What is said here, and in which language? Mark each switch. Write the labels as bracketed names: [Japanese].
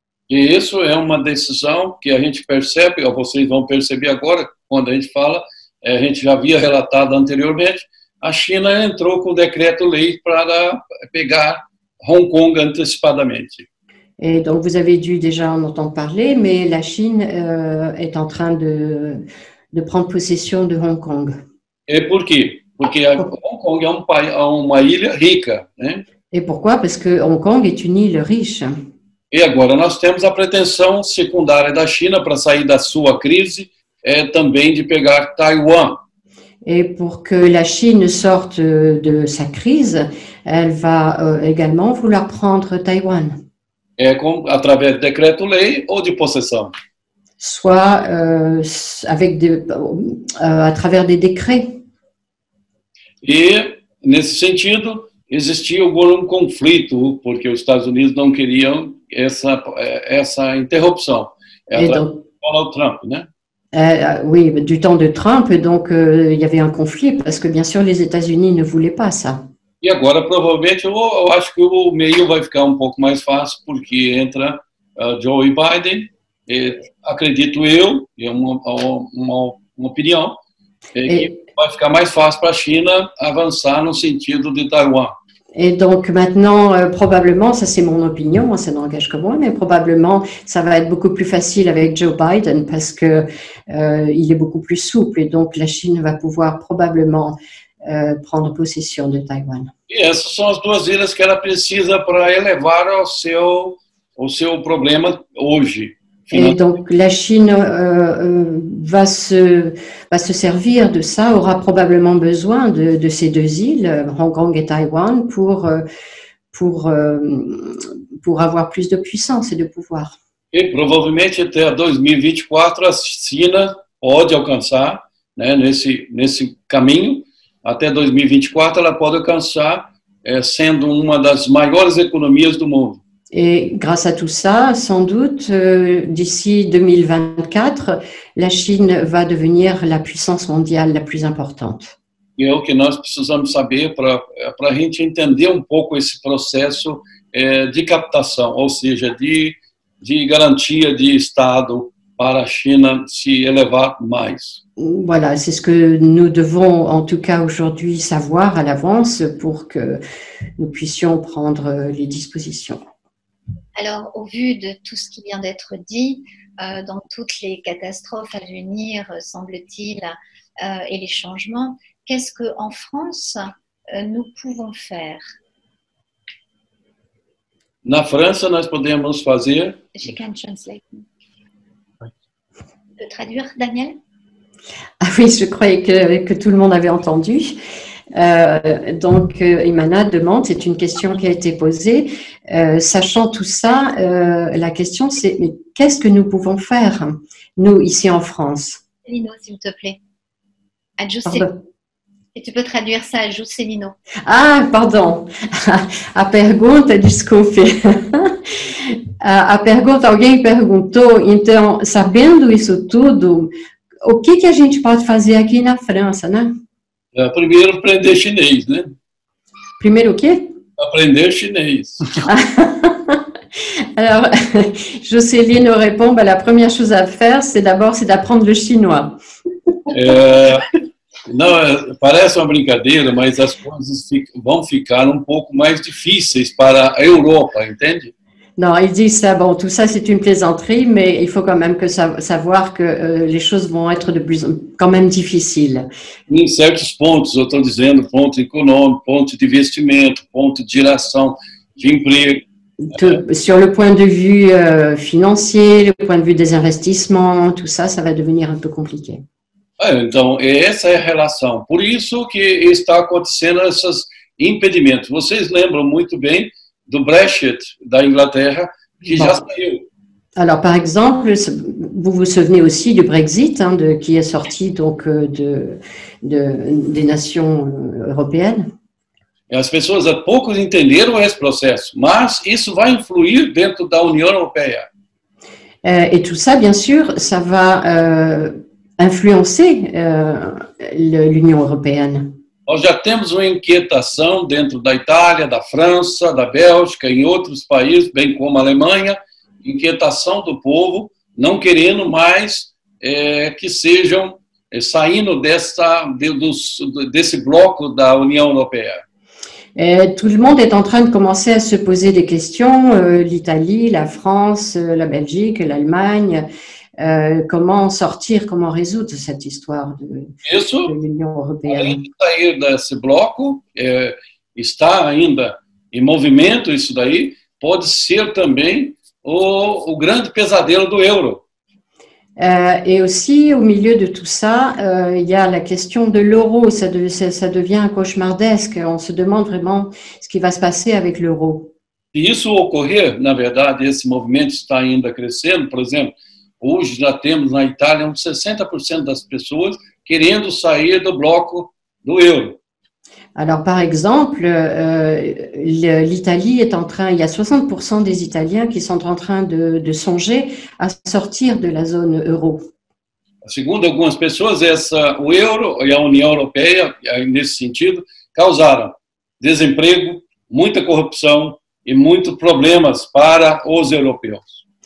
[Portuguese] E isso é uma decisão que a gente percebe, ou vocês vão perceber agora, quando a gente fala, a gente já havia relatado anteriormente, a China entrou com o decreto-lei para pegar Hong Kong antecipadamente. [French] Et donc, vous avez dû déjà en entendre parler, mais la Chine est en train de prendre possession de Hong Kong. [Portuguese] E por quê? Porque Hong Kong é uma ilha rica, né? [French] Et pourquoi? Parce que Hong Kong est une île riche. [Portuguese] E agora nós temos a pretensão secundária da China para sair da sua crise, também de pegar Taiwan. [French] Et pour que la Chine sorte de sa crise, elle va également vouloir prendre Taïwan. [Portuguese] Através de decreto-lei ou de possessão. [French] Soit à travers des décrets. [Portuguese] E, nesse sentido, existia algum conflito, porque os Estados Unidos não queriam essa interrupção. [French] Donc, [Portuguese] Donald Trump, né? [French] Oui, du temps de Trump, donc il y avait un conflit, parce que bien sûr, les États-Unis ne voulaient pas ça. [Portuguese] E agora, provavelmente, eu acho que o meio vai ficar um pouco mais fácil, porque entra Joe Biden, acredito eu, é uma opinião, que vai ficar mais fácil para a China avançar no sentido de Taiwan. [French] Et donc maintenant, probablement, ça c'est mon opinion, ça n'engage que moi, mais probablement ça va être beaucoup plus facile avec Joe Biden parce que il est beaucoup plus souple et donc la Chine va pouvoir probablement prendre possession de Taïwan. [Portuguese] E essas são as duas ilhas que ela precisa para elevar o seu problema hoje. [French] Et donc la Chine va se servir de ça, aura probablement besoin de ces deux îles, Hong Kong et Taïwan, pour avoir plus de puissance et de pouvoir. [Portuguese] E provavelmente até 2024 a China pode alcançar, né, nesse caminho, até 2024 ela pode alcançar sendo uma das maiores economias do mundo. [French] Et grâce à tout ça, sans doute, d'ici 2024, la Chine va devenir la puissance mondiale la plus importante. [Portuguese] E é o que nós precisamos saber para a gente entender um pouco esse processo de captação, ou seja, de garantia de Estado para a China se elevar mais. [French] Voilà, c'est ce que nous devons en tout cas aujourd'hui savoir à l'avance pour que nous puissions prendre les dispositions. Alors, au vu de tout ce qui vient d'être dit, dans toutes les catastrophes à venir, semble-t-il, et les changements, qu'est-ce qu'en France, nous pouvons faire? [Portuguese] Na França, nós podemos fazer. [English] She can translate. [French] De traduire, Daniel? Ah oui, je croyais que tout le monde avait entendu. Donc, Imana demande, c'est une question qui a été posée. Sachant tout ça, la question c'est, mais qu'est-ce que nous pouvons faire, nous, ici en France? Lino, s'il te plaît. E tu peux traduire ça a Juscelino. [Portuguese] Ah, pardon. A pergunta, desculpe. A pergunta, alguém perguntou, então, sabendo isso tudo, o que a gente pode fazer aqui na França, né? Primeiro, aprender chinês, né? Primeiro o quê? Aprender chinês. [French] Alors, Juscelino répond, ben, la première chose à faire, c'est d'apprendre le chinois. [Portuguese] Não, parece uma brincadeira, mas as coisas vão ficar um pouco mais difíceis para a Europa, entende? [French] Non, il dit ça, bon, tout ça c'est une plaisanterie, mais il faut quand même savoir que les choses vont être quand même difficiles. [Portuguese] Em certos pontos, eu estou dizendo, ponto econômico, ponto de investimento, ponto de geração de emprego. [French] Sur le point de vue financier, le point de vue des investissements, tout ça, ça va devenir un peu compliqué. [Portuguese] Então, essa é a relação. Por isso que está acontecendo esses impedimentos. Vocês lembram muito bem do Brexit da Inglaterra, que já saiu. [French] Alors, par exemple, vous vous souvenez aussi du Brexit, hein, qui est sorti donc des nations européennes. [Portuguese] As pessoas poucos entenderam esse processo, mas isso vai influir dentro da União Europeia. [French] Et tout ça, bien sûr, ça va influencer l'Union européenne. [Portuguese] Nós já temos uma inquietação dentro da Itália, da França, da Bélgica, em outros países, bem como a Alemanha, inquietação do povo, não querendo mais que sejam saindo desse bloco da União Europeia. [French] Tout le monde est en train de commencer à se poser des questions, l'Italie, la France, la Belgique, l'Allemagne, comment sortir, comment résoudre cette histoire de l'Union européenne. [Portuguese] Além de sair desse bloco, está ainda em movimento isso daí, pode ser também o grande pesadelo do euro. [French] Et aussi, au milieu de tout ça, il y a la question de l'euro. Ça devient cauchemardesque. On se demande vraiment ce qui va se passer avec l'euro. [Portuguese] Se isso ocorrer, na verdade, esse movimento está ainda crescendo. Por exemplo, hoje já temos na Itália 60% das pessoas querendo sair do bloco do euro. [French] Alors, par exemple, l'Italie est en train, il y a 60% des Italiens qui sont en train de songer à sortir de la zone euro. [Portuguese] Segundo algumas pessoas, o euro e a União Europeia, nesse sentido, causaram desemprego, muita corrupção e muitos problemas para os europeus.